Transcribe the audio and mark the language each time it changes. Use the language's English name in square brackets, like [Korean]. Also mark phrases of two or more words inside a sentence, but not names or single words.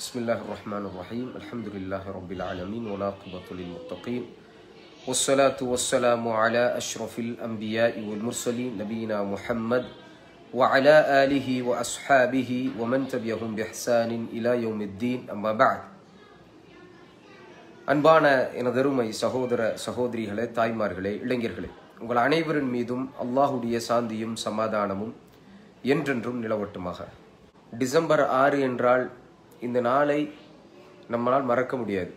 [Arabic] بسم الله الرحمن الرحيم. الحمد لله رب العالمين. والعاقبة للمتقين. والصلاة والسلام على أشرف الأنبياء والمرسلين نبينا محمد وعلى آله وأصحابه ومن تبعهم بإحسان إلى يوم الدين. أما بعد. [Tamil] அன்பான எனதருமை சகோதர சகோதரிகளே, தாய்மார்களே, இளைஞர்களே, உங்கள் அனைவரின் மீதும் அல்லாஹுடைய சாந்தியும் சமாதானமும் என்றென்றும் நிலவட்டுமாக. டிசம்பர் 6 என்றால் இந்த நாளை நம்மளால் மறக்க முடியாது.